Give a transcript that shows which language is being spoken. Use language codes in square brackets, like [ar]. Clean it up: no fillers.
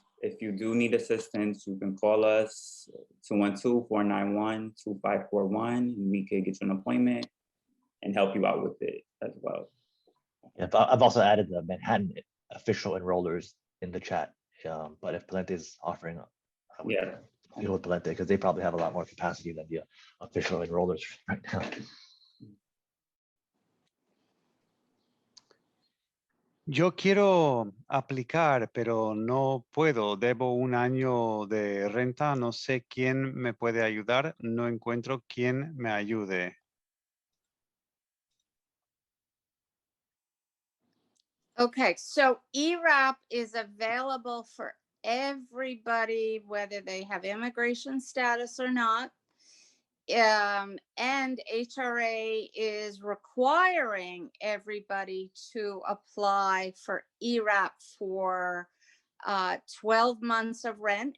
[en] If you do need assistance, you can call us 212-491-2541, and we can get you an appointment and help you out with it as well. Yeah, I've also added the Manhattan official enrollers in the chat. But if Palante is offering, I would deal with Palante because they probably have a lot more capacity than the official enrollers right now. [es] Yo quiero aplicar, pero no puedo. Debo 1 año de renta. No sé quién me puede ayudar. No encuentro quién me ayude. [en] Okay, so ERAP is available for everybody, whether they have immigration status or not. And HRA is requiring everybody to apply for ERAP for 12 months of rent.